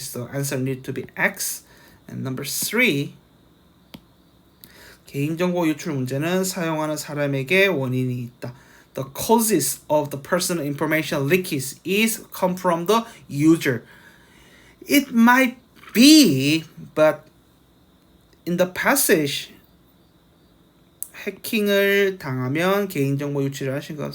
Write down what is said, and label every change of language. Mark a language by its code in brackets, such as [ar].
[en] So answer need to be X. And number three, [ko] 개인정보 유출 문제는 사용하는 사람에게 원인이 있다. [en] The causes of the personal information leakage is come from the user. It might be, but in the passage, [ko] 해킹을 당하면 개인정보 유출을 하신 것.